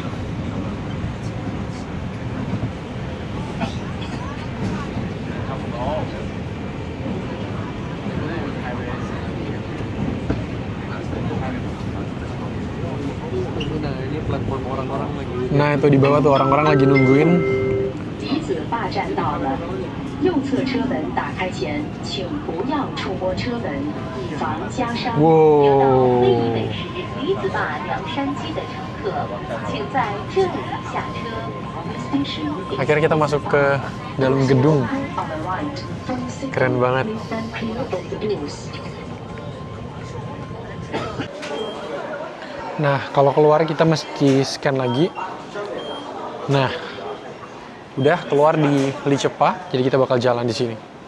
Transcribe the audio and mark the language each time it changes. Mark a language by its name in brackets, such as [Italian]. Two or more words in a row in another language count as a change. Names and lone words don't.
[Indonesian] Nah, ini platform orang-orang lagi. Nah, itu di bawah tuh orang-orang lagi nungguin. [Chinese] 吉子坝站到了，右侧车门打开前，请不要触摸车门，以防夹伤。哇有到会议美食吉子坝凉山鸡的乘客，请在这里下车。 [Indonesian] Akhirnya kita masuk ke dalam gedung. Keren banget. Nah, kalau keluar kita mesti scan lagi. Nah, udah keluar di Li Chepa, jadi kita bakal jalan di sini.